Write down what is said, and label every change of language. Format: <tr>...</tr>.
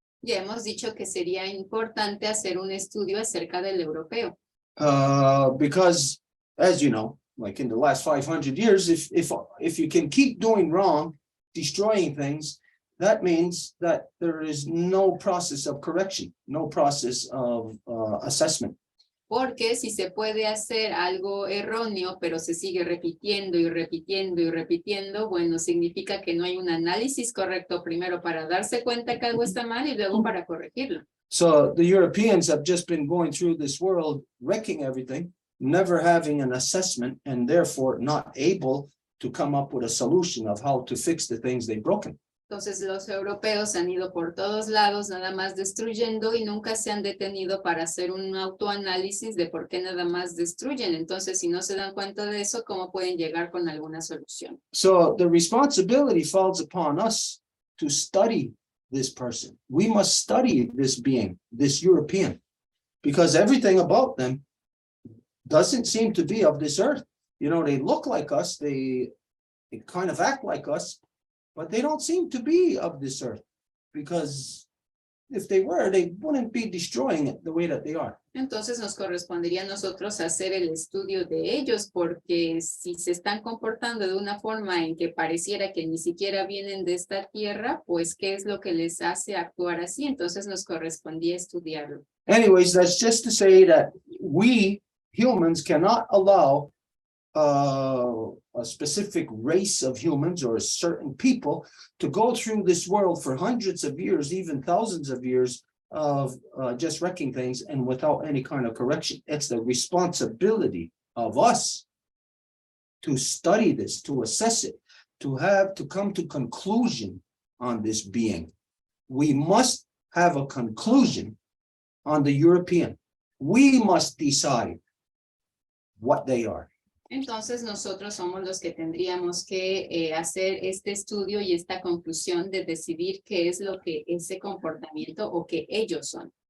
<es>Ya hemos dicho que sería importante hacer un estudio acerca del europeo.</es> <en>Because, as you know, like in the last 500 years, if you can keep doing wrong, destroying things, that means that there is no process of correction, no process of assessment.</en> <es>Porque si se puede hacer algo erróneo, pero se sigue repitiendo y repitiendo y repitiendo, bueno, significa que no hay un análisis correcto primero para darse cuenta que algo está mal y luego para corregirlo.</es> <en>So the Europeans have just been going through this world, wrecking everything, never having an assessment, and therefore not able to come up with a solution of how to fix the things they've broken.</en> <es>Entonces los europeos han ido por todos lados, nada más destruyendo, y nunca se han detenido para hacer un autoanálisis de por qué nada más destruyen. Entonces, si no se dan cuenta de eso, ¿cómo pueden llegar con alguna solución?</es> <en>So the responsibility falls upon us to study this person. We must study this being, this European, because everything about them doesn't seem to be of this earth. You know, they look like us, they kind of act like us, but they don't seem to be of this earth, because if they were, they wouldn't be destroying it the way that they are.</en> <es>Entonces nos correspondería a nosotros hacer el estudio de ellos, porque si se están comportando de una forma en que pareciera que ni siquiera vienen de esta tierra, pues ¿qué es lo que les hace actuar así? Entonces nos correspondía estudiarlo.</es> <en>Anyways, that's just to say that we humans cannot allow a specific race of humans or certain people to go through this world for hundreds of years, even thousands of years of just wrecking things and without any kind of correction. It's the responsibility of us to study this, to assess it, to come to conclusion on this being. We must have a conclusion on the European. We must decide what they are.</en> <es>Entonces nosotros somos los que tendríamos que hacer este estudio y esta conclusión de decidir qué es lo que ese comportamiento o que ellos son.</es>